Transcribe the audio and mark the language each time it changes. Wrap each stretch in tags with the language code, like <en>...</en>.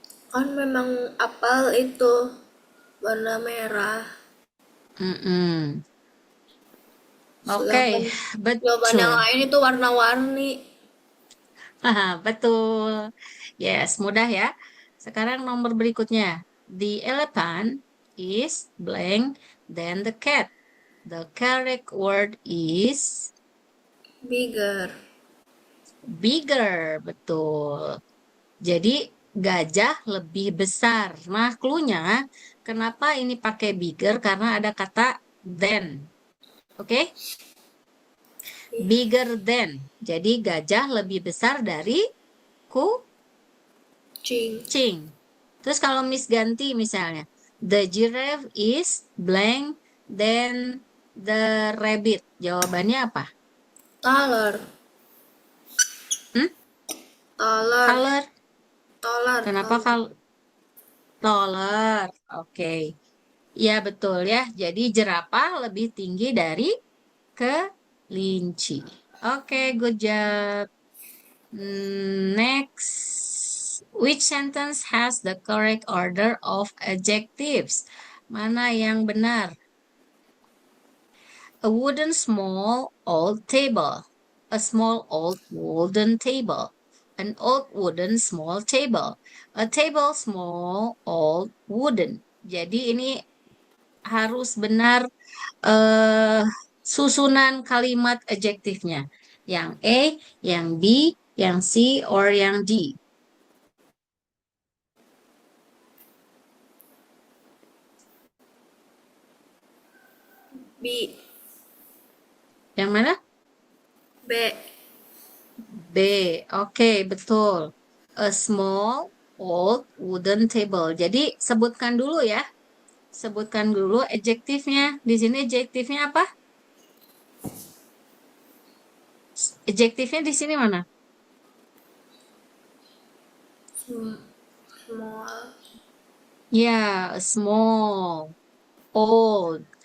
<id>Kan memang apel itu warna merah. Mm-mm. Oke, Sedangkan jawaban yang betul. lain itu warna-warni. Haha, betul. Yes, mudah ya. Sekarang nomor berikutnya.</id> <en>The elephant is blank, then the cat. The correct word is Bigger.</en> <id>bigger. Betul. Jadi gajah lebih besar. Nah, cluenya kenapa ini pakai bigger? Karena ada kata than. Oke?</id> <en>Bigger than.</en> <id>Jadi gajah lebih besar dari Cing. kucing. Terus kalau Miss ganti misalnya,</id> <en>the giraffe is blank then the rabbit.</en> <id>Jawabannya apa?</id> <en>Taller. Hmm? Taller. Color. Taller.</en> <id>Kenapa</id> <en>Taller.</en> <id>kalau taller? Oke. Ya betul ya. Jadi jerapah lebih tinggi dari kelinci.</id> <en>Oke, good job. Next. Which sentence has the correct order of adjectives?</en> <id>Mana yang benar?</id> <en>A wooden small old table. A small old wooden table. An old wooden small table. A table small old wooden.</en> <id>Jadi ini harus benar eh, susunan kalimat adjektifnya. Yang A, yang B, yang C, or yang D. B. Yang mana? B. B. Oke, betul.</id> <en>A small old wooden table.</en> <id>Jadi sebutkan dulu ya. Sebutkan dulu adjektifnya. Di sini adjektifnya apa? Adjektifnya di sini mana?</id> <en>Small. Ya, small, old.</en>